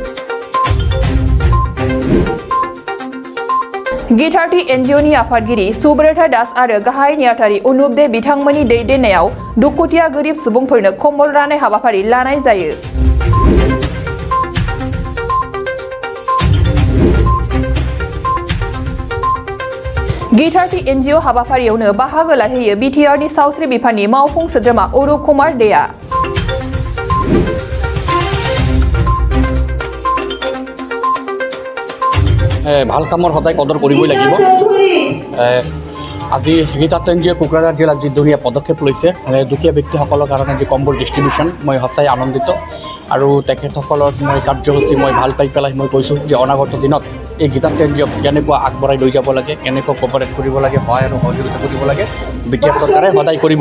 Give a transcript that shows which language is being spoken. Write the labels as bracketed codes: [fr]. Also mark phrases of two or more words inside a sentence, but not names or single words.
[brx] गिटारथि एनजिअनि आफादगिरि सुब्रता दास आरो गाहाय नेहाथारि अनुप दे बिथांमोननि दैदेननायाव दुखुथिया गोरिब सुबुंफोरनो कम्बल राननाय हाबाफारि लानाय जायो। गिटारथि एनजिअ हाबाफारियावनो बाहागो लाहैयो बिटिआरनि सावस्रि बिफाननि मावफुं सोद्रोमा अरुप कुमार देआ। [as] ভাল কামৰ সদায় কদৰ কৰিবই লাগিব। আজি গীতাৰ্থ এনজিঅ কোকৰাঝাৰ জিলাত যি ধুনীয়া পদক্ষেপ লৈছে দুখীয়া ব্যক্তিসকলৰ কাৰণে যি কম্বল ডিষ্ট্ৰিবিউশ্যন মই সঁচাই আনন্দিত আৰু তেখেতসকলৰ মই কাৰ্যসূচী মই ভাল পাই পেলাই মই কৈছোঁ যে অনাগত দিনত এই গীতাৰ্থ এনজিঅক কেনেকুৱা আগবঢ়াই লৈ যাব লাগে, কেনেকুৱা কপাৰেট কৰিব লাগে, সহায় আৰু সহযোগিতা কৰিব লাগে বিটিআৰ চৰকাৰে সদায় কৰিব।